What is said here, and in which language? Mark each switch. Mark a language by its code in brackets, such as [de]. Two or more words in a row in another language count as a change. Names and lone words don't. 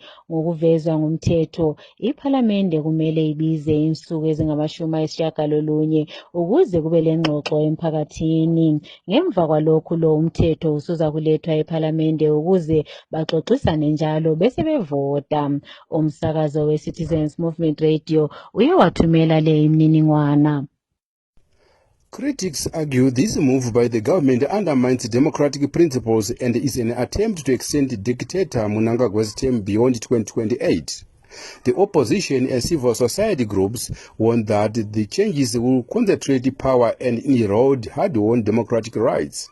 [nd] Ngokuvezwa ngumthetho, iphalamende kumele ibize insuku ezingama-90 ukuze kube lengxoxo emphakathini. Ngemva kwalokhu lo umthetho usuza kulethwa ephalamende ukuze baxoxisane njalo bese bevota. Umsakazo we-Citizens Movement Radio uyawathumela le imininingwana. [en] Critics argue this move by the government undermines democratic principles and is an attempt to extend dictator Mnangagwa's term beyond 2028. The opposition and civil society groups warn that the changes will concentrate power and erode hard-won democratic rights.